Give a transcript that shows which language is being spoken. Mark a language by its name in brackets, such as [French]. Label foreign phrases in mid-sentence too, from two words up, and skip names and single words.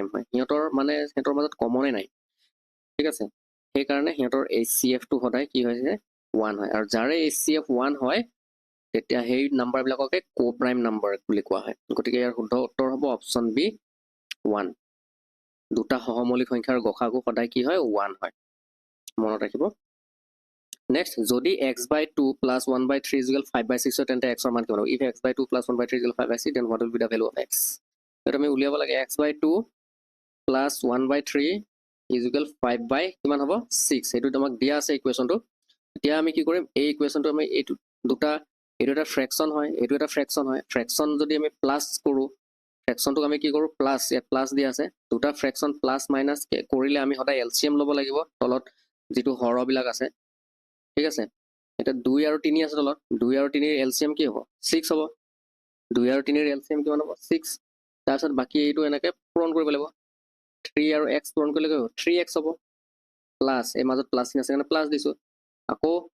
[Assamese] হয় সিহঁতৰ মাজত কমনে নাই ঠিক আছে সেই কাৰণে সিহঁতৰ HCF টো সদায় কি হৈছে 1 হয় আৰু যাৰে HCF 1 হয় তেতিয়া সেই নাম্বাৰ বিলাককে [English] coprime number [Assamese] বুলি কোৱা হয় গতিকে ইয়াৰ শুদ্ধ উত্তৰ হ'ব অপচন বি 1 দুটা সহমৌলিক সংখ্যাৰ গসাগু সদায় কি হয় 1 হয় মনত ৰাখিব নেক্সট যদি [English] x/2 plus 1/3 is equal 5/6 [Assamese] তেন্তে x ৰ মান কিমান হ'ব [English] if x/2 plus 1/3 is equal 5/6 then what will be the value of x [Assamese] এটা আমি উলিয়াব লাগে x/2 [English] plus 1/3 is equal 5 [Assamese] কিমান হ'ব 6 এটো তোমাক দিয়া আছে ইকুৱেশনটো এতিয়া আমি কি কৰিম এই ইকুৱেশনটো আমি এইটো দুটা এটো এটা ফ্ৰেকশন হয় এটো এটা ফ্ৰেকশন হয় ফ্ৰেকশন যদি আমি প্লাস কৰো ফ্ৰেকশনটো আমি কি কৰো প্লাস ইয়াত প্লাস দিয়া আছে দুটা ফ্ৰেকশন প্লাস মাইনাস কৰিলে আমি সদায় এলসিএম লব লাগিব তলত যেটো হৰ বিলাক আছে ঠিক আছে এটা 2 আৰু 3 আছে তলত 2 আৰু 3 এর এলসিএম কি হ'ব 6 হ'ব 2 আৰু 3 এর এলসিএম কিমান হ'ব 6 তাৰপিছত বাকি এইটো এনেকে পূৰণ কৰিব লাগিব 3 আৰু x পূৰণ কৰিলে 3x হ'ব প্লাছ এই মাজত প্লাছ চিন আছে কাৰণে প্লাছ দিছোঁ আকৌ